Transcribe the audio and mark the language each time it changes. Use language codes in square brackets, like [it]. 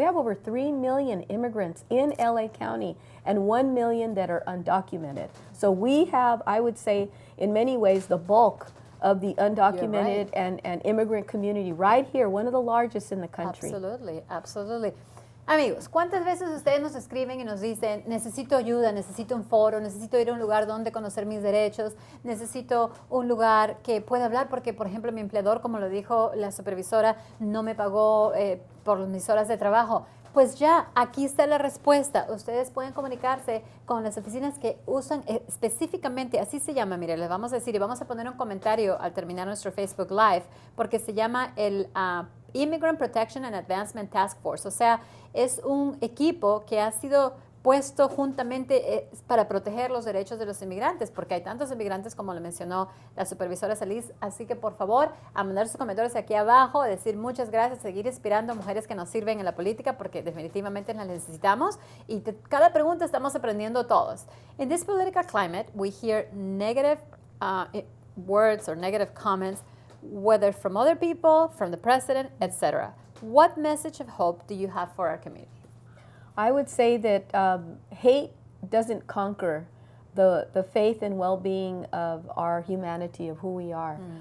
[en] We have over 3 million immigrants in LA County and 1 million that are undocumented. So we have, I would say, in many ways, the bulk of the undocumented and immigrant community right here, one of the largest in the country. Absolutely, absolutely. [es] Amigos, ¿cuántas veces ustedes nos escriben y nos dicen, necesito ayuda, necesito un foro, necesito ir a un lugar donde conocer mis derechos, necesito un lugar que pueda hablar porque, por ejemplo, mi empleador, como lo dijo la supervisora, no me pagó por mis horas de trabajo? Pues ya, aquí está la respuesta. Ustedes pueden comunicarse con las oficinas que usan específicamente, así se llama, mire, les vamos a decir y vamos a poner un comentario al terminar nuestro Facebook Live, porque se llama el Immigrant Protection and Advancement Task Force. O sea, es un equipo que ha sido puesto juntamente para proteger los derechos de los inmigrantes, porque hay tantos inmigrantes como lo mencionó la supervisora Solís. Así que por favor, a mandar sus comentarios aquí abajo, a decir muchas gracias, seguir inspirando a mujeres que nos sirven en la política, porque definitivamente las necesitamos, y de cada pregunta estamos aprendiendo todos. [en] In this political climate, we hear negative words or negative comments, whether from other people, from the president, etc. What message of hope do you have for our community? I would say that hate doesn't conquer the faith and well-being of our humanity, of who we are.